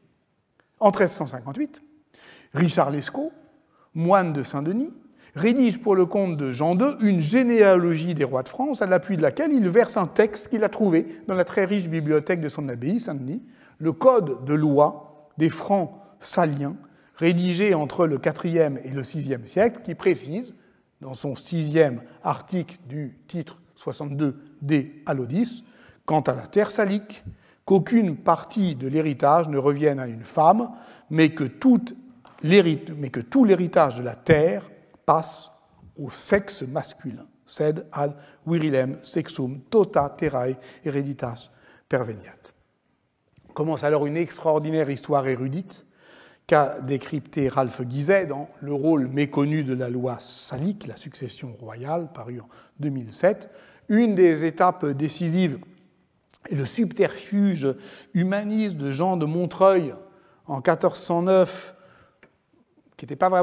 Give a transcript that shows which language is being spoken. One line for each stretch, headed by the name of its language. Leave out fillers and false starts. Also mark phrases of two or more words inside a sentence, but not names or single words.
French: En 1358, Richard Lescaut, moine de Saint-Denis, rédige pour le compte de Jean II une généalogie des rois de France, à l'appui de laquelle il verse un texte qu'il a trouvé dans la très riche bibliothèque de son abbaye, Saint-Denis, le Code de loi des Francs saliens, rédigé entre le IVe et le VIe siècle, qui précise, dans son 6e article du titre 62d Alodis, quant à la terre salique, qu'aucune partie de l'héritage ne revienne à une femme, mais que tout l'héritage de la terre passe au sexe masculin.
Latin: Sed ad virilem sexum tota terrae hereditas perveniat.
French: Commence alors une extraordinaire histoire érudite qu'a décrypté Ralph Guizet dans Le rôle méconnu de la loi salique, la succession royale, paru en 2007. Une des étapes décisives est le subterfuge humaniste de Jean de Montreuil en 1409 qui n'était pas